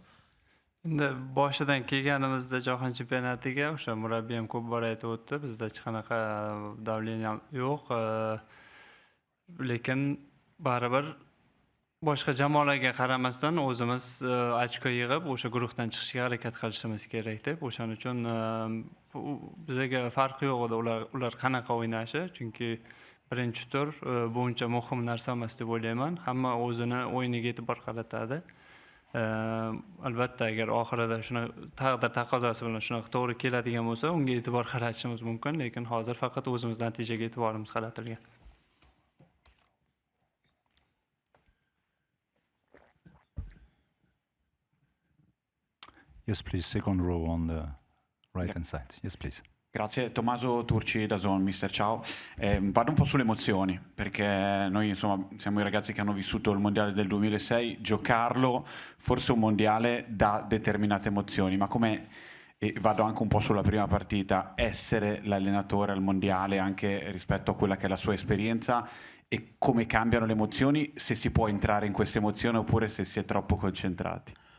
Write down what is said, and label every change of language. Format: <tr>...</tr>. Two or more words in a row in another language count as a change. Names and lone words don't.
<uz>Endi boshidan kelganimizda jahon chempionatiga o'sha murabbiy ham ko'p bor aytib o'tdi, bizda hech qanaqa davleniya yo'q, lekin baribir boshqa jamoalarga qaramasdan o'zimiz ochko yig'ib o'sha guruhdan chiqishga harakat qilishimiz kerak deb, o'shaning uchun bizga farqi yo'q edi ular qanaqa o'ynashi, chunki birinchi tur bu uncha muhim narsa emas deb o'ylayman. Hamma o'zini o'yiniga e'tibor qaratadi. Albatta agar oxirida shuna taqdir taqozosi bilan shunaqa to'g'ri keladigan bo'lsa, unga e'tibor qaratishimiz mumkin, lekin hozir faqat o'zimiz natijaga e'tiborimiz qaratilgan.</uz> <en>Yes, please. Second row on the right-hand side. Yes, please.</en> <it>Grazie, Tommaso Turci da Zone, mister, ciao. Vado un po' sulle emozioni, perché noi insomma siamo i ragazzi che hanno vissuto il mondiale del 2006, giocarlo, forse un mondiale dà determinate emozioni, ma come E vado anche un po' sulla prima partita, essere l'allenatore al mondiale anche rispetto a quella che è la sua esperienza e come cambiano le emozioni, se si può entrare in queste emozioni oppure se si è troppo concentrati.</it>